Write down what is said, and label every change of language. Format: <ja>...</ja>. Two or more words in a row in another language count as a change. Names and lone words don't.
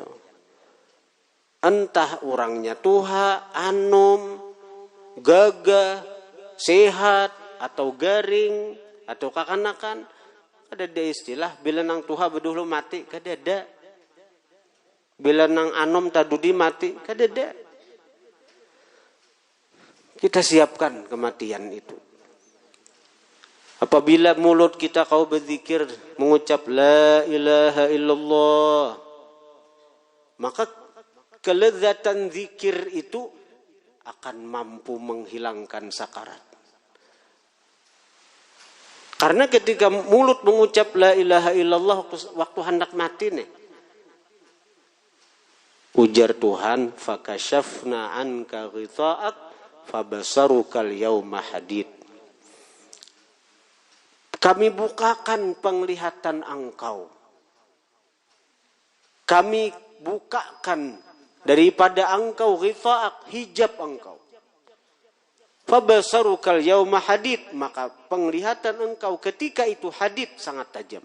<bjn>Entah orangnya tuha, anum, gagah, sehat, atau garing, atau kakanakan. Ada istilah, bila nang tuha bedulu mati, kadada. Bila nang anum tadudi mati, kadada. Kita siapkan kematian itu. Apabila mulut kita kau berzikir, mengucap</bjn> <ar>لا إله إلا الله,</ar> <bjn>maka kelezatan zikir itu akan mampu menghilangkan sakarat. Karena ketika mulut mengucap</bjn> <ar>لا إله إلا الله</ar> <bjn>waktu hendak mati ujar Tuhan,</bjn> <ar>فكشفنا عنك غطاءك فبصرك اليوم حديد.</ar> <bjn>Kami bukakan penglihatan engkau. Kami bukakan daripada engkau ghitha'ak, hijab engkau.</bjn> <ar>فبصرك اليوم حديد,</ar> <bjn>maka penglihatan engkau ketika itu hadid, sangat tajam.</bjn>